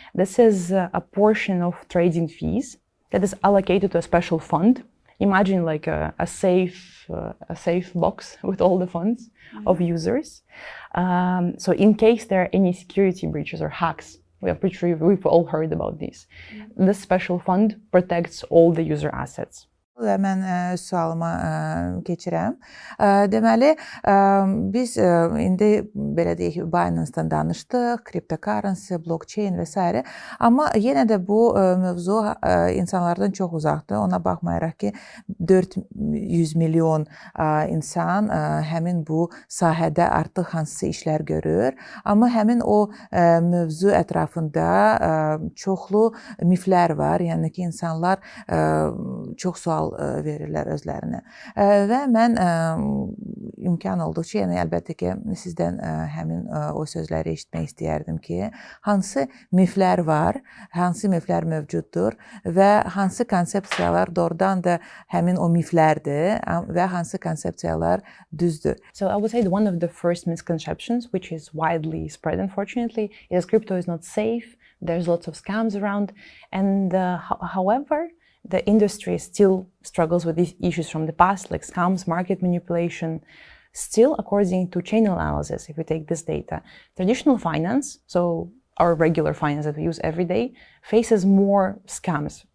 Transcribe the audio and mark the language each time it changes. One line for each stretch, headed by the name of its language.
English: This is a portion of trading fees that is allocated to a special fund. Imagine like a safe box with all the funds of users. So in case there are any security breaches or hacks, we are pretty sure we've all heard about these. This special fund protects all the user assets.
Azerbaijani: Və mən öz sualıma keçirəm. Deməli, biz indi belə deyək, Binance-dan danışdıq, cryptocurrency, blokçeyn və s. Amma yenə də bu mövzu insanlardan çox uzaqdır. Ona baxmayaraq ki, 400 milyon insan həmin bu sahədə artıq hansısa işlər görür. Amma həmin o mövzu ətrafında çoxlu miflər var. Yəni ki, insanlar çox sual verirlər özlərinə. Və mən imkan olduqca, yəni əlbəttə ki, sizdən həmin o sözləri eşitmək istəyərdim ki, hansı miflər var, hansı miflər mövcuddur və hansı konsepsiyalar doğrudan da həmin o miflərdir və hansı konsepsiyalar düzdür.
English: So I would say one of the first misconceptions, which is widely spread unfortunately, is crypto is not safe, there's lots of scams around, and however, the industry still struggles with these issues from the past, like scams, market manipulation. Still, according to chain analysis, if we take this data, traditional finance, so our regular finance that we use every day, faces more scams.